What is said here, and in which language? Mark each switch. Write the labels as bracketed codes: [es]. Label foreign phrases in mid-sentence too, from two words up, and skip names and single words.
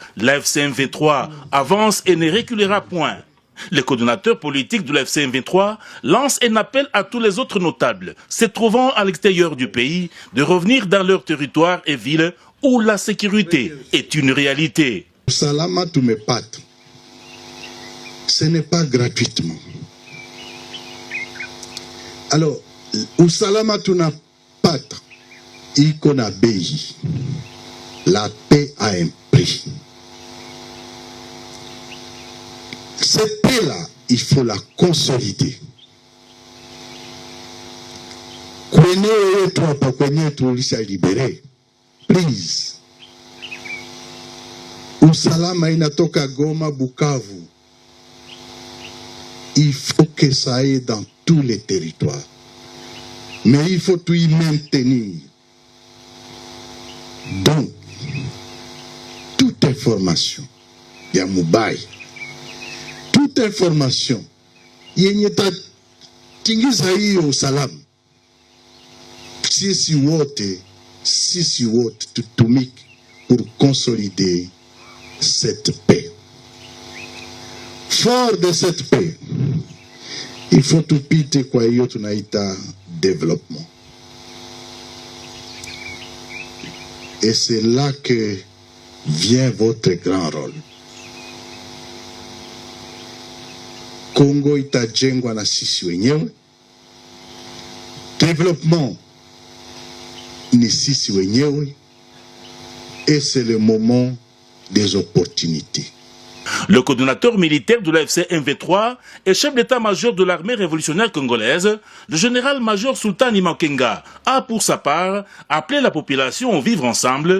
[fr] L'AFC M23 avance et ne reculera point. Le coordonnateur politique de l'AFC M23 lance un appel à tous les autres notables se trouvant à l'extérieur du pays de revenir dans leur territoire et ville où la sécurité est une réalité. [sw] Usalama tumepata. [fr] Ce n'est pas gratuitement. Alors, [sw] usalama tunapata iko na bei. [fr] La paix a un prix. Cette paix-là, il faut la consolider. [sw] Kwenye wetu hapa kwenye tulisha libere. Please. Usalama inatoka Goma, Bukavu. [fr] Il faut que ça aille dans tous les territoires. Mais il faut tout y maintenir. Donc, toute information, il y a Moubaï. Toute information, [sw] yenye tingiza hiyo usalama. Sisi wote tutumike [fr] pour consolider cette paix. Fort de cette paix, il faut [sw] tupite kwa hiyo tunaita [fr] développement. Et c'est là que vient votre grand rôle. [sw] Congo itajengwa na sisi wenyewe. Développement ni sisi wenyewe. [fr] Et c'est le moment des opportunités. Le coordonnateur militaire de l'AFC M23 et chef d'état-major de l'armée révolutionnaire congolaise, le général-major Sultan Imakenga, a pour sa part appelé la population au vivre ensemble.